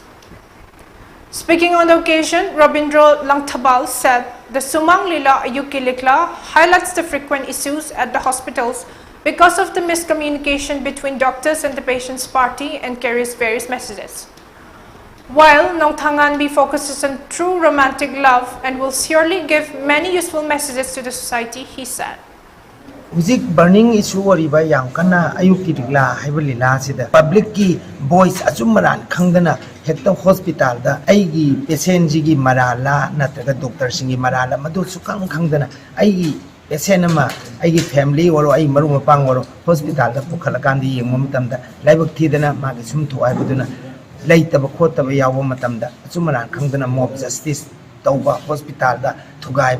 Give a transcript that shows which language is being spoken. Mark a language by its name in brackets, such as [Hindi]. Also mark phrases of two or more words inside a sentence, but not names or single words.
[English] Speaking on the occasion, Robindro Langthabal said the Sumang Lila Ayuki Likla highlights the frequent issues at the hospitals because of the miscommunication between doctors and the patient's party and carries various messages. While Nongthanganbi focuses on true romantic love and will surely give many useful messages to the society, he said. [Manipuri] Music [English] burning issue [Manipuri] oriba yang kana ayuki digla haibalila sida public ki voice ajumaran khangdana hekta hospital da aigi patient ji gi marala natraga doctor singi marala madu sukang khangdana aigi patient ama aigi family waro ai maru mapang waro hospital da pukhalakandi yengmo matamda laibak thidana magi sum thoai baduna laitaba khotaba yawa matamda ajumaran khangdana [English] mob justice [Manipuri] tauba hospital da thugaiba